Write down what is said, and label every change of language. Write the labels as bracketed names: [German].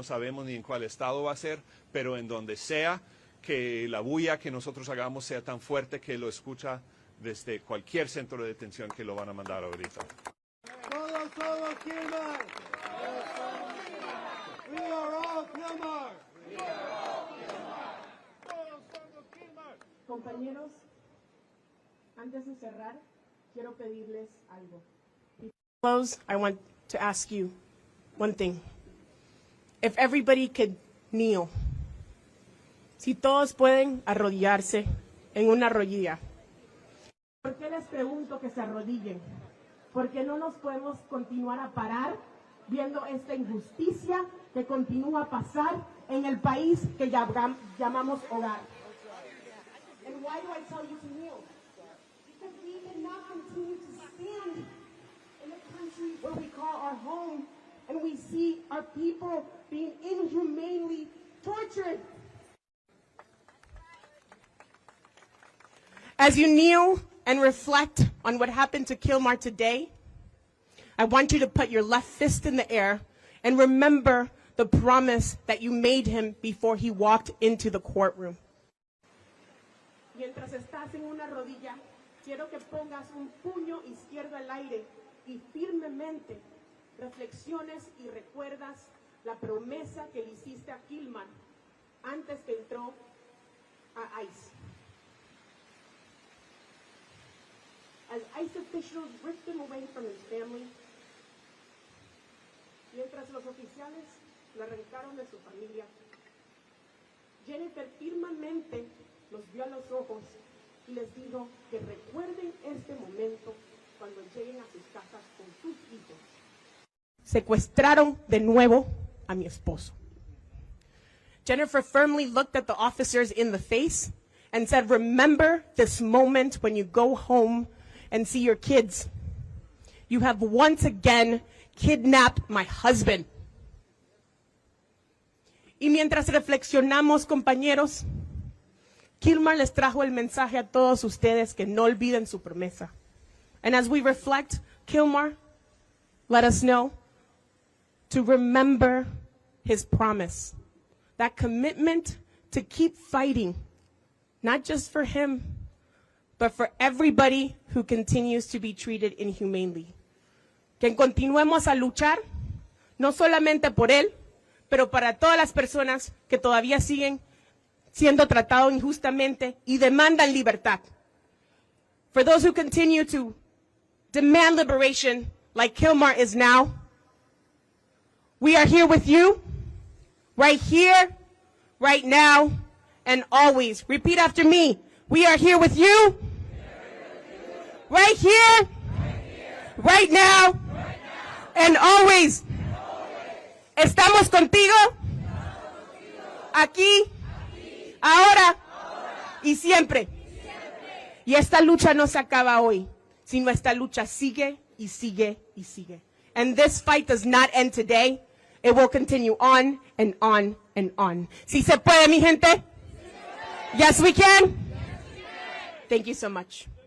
[Spanish] No sabemos ni en cuál estado va a ser, pero en donde sea, que la bulla que nosotros hagamos sea tan fuerte que lo escucha desde cualquier centro de detención que lo van a mandar ahorita. Todos somos Kilmer. [English] We are all Kilmer. [Spanish] Todos somos Kilmer. Compañeros, antes de cerrar, quiero pedirles algo. [English] Before I close, I want to ask you one thing. If everybody could kneel. [Spanish] Si todos pueden arrodillarse en una rodilla. ¿Por qué les pregunto que se arrodillen? Porque no nos podemos continuar a parar viendo esta injusticia que continúa a pasar en el país que llamamos hogar. [English] And why do I tell you to kneel? Because we cannot continue to stand in a country where we call our home and we see our people being inhumanely tortured. As you kneel and reflect on what happened to Kilmar today, I want you to put your left fist in the air and remember the promise that you made him before he walked into the courtroom. [Spanish] Mientras estás en una rodilla, quiero que pongas un puño izquierdo al aire y firmemente reflexiones y recuerdas la promesa que le hiciste a Kilmar antes que entró a ICE. [English] As ICE officials ripped him away from his family, [Spanish] mientras los oficiales lo arrancaron de su familia, Jennifer firmemente los vio a los ojos y les dijo que recuerden este momento cuando lleguen a sus casas con sus hijos. Secuestraron de nuevo a mi esposo. [English] Jennifer firmly looked at the officers in the face and said, remember this moment when you go home and see your kids. You have once again kidnapped my husband. [Spanish] Y mientras reflexionamos, compañeros, Kilmar les trajo el mensaje a todos ustedes que no olviden su promesa. [English] And as we reflect, Kilmar let us know to remember his promise, that commitment to keep fighting, not just for him, but for everybody who continues to be treated inhumanely. [Spanish] Que continuemos a luchar, no solamente por él, pero para todas las personas que todavía siguen siendo tratados injustamente y demandan libertad. [English] For those who continue to demand liberation, like Kilmar is now, we are here with you, right here, right now, and always. Repeat after me. We are here with you, right here, right now, and always. [Spanish] Estamos contigo, aquí, ahora y siempre. Y esta lucha no se acaba hoy, sino esta lucha sigue y sigue y sigue. [English] And this fight does not end today. It will continue on and on and on. [Spanish] ¿Sí se puede, mi gente? [English] Yes, we can. Thank you so much.